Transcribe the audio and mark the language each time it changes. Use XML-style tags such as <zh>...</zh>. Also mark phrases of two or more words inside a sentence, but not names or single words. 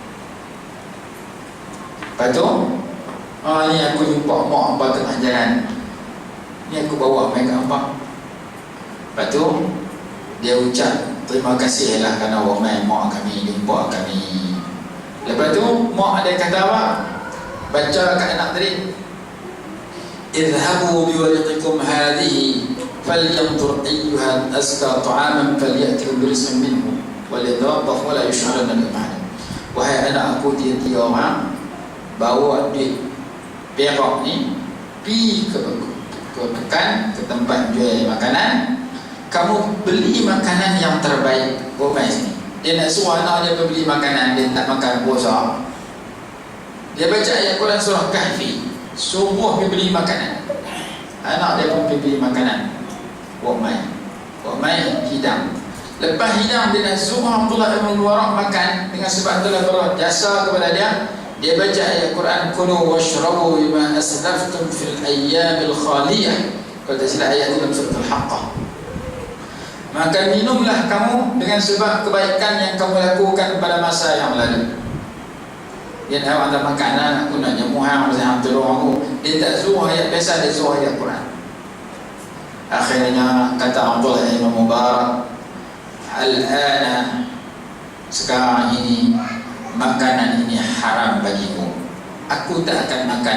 <ms>Lepas tu, ni aku jumpa mak abah tengah jalan, ni aku bawa mai kat abah. Lepas tu dia ucap terima kasih lah kerana awak mai mak kami, jumpa kami. Lepas tu mak dia kata apa? Baca kat anak tadi,</ms> <ar>اذهبوا بورقكم هذه ف فلينظر أيها أزكى طعاما فليأت برزق منه وليتلطف ولا يشعرن بكم.</ar> <ms>Wahai anak aku, dia orang bawa duit perak ni pergi ke pekan, ke tempat jual makanan, kamu beli makanan yang terbaik. Gomai sini dia nak suruh anak dia beli makanan, dia tak makan puasa, dia baca ayat Quran surah Kahfi, suruh dia beli makanan, anak dia pun beli makanan. Gomai hidang. Lepas hidang, dia nak suruh Abdullah bin Mubarak makan, dengan sebab telah berjasa kepada dia. Dia baca ayat Quran,</ms> <ar>كلوا واشربوا بما أسلفتم في الأيام الخالية.</ar> <ms>Kalau tak silap ayat dalam surah Al-Haqqah. Maka minumlah kamu dengan sebab kebaikan yang kamu lakukan pada masa yang lalu. Dia nak ada makanan, aku nak jamuhan, saya hantar orang aku. Dia tak suruh ayat biasa, dia suruh ayat Quran. Akhirnya kata Abdullah bin Mubarak, al-ana, sekarang ini makanan ini haram bagimu, aku tak akan makan.</ms>